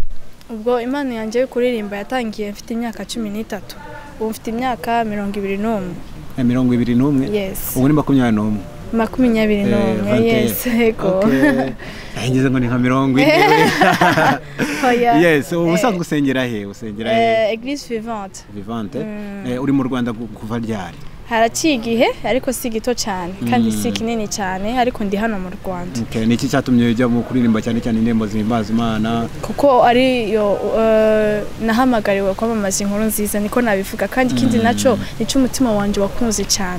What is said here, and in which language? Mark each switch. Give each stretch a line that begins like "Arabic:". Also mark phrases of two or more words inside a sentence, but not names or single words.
Kinyarwanda: Ubwo impano yanjye yo kuririmba yatangiye mfite imyaka 13. Ubu mfite imyaka 21. 21? Yes. Ubu ni 21? 21. Yes, ego. Ngeze ngo ni nka 20. Yes, ubusanzwe usengera he? Usengera he? Église Vivante. Vivante. Uri mu Rwanda kuva ryari? Haraciye igihe ariko si gito cyane kandi si kinini cyane ariko ndi hano mu Rwanda. Okay, niki cyatumye ujya mu kuririmba cyane cyane indirimbo zihimbaza Imana? Kuko ari yo nahamagariwe kwamamaza inkuru nziza niko nabivuga kandi kindi naco nico umutima wanje wakunze cyane.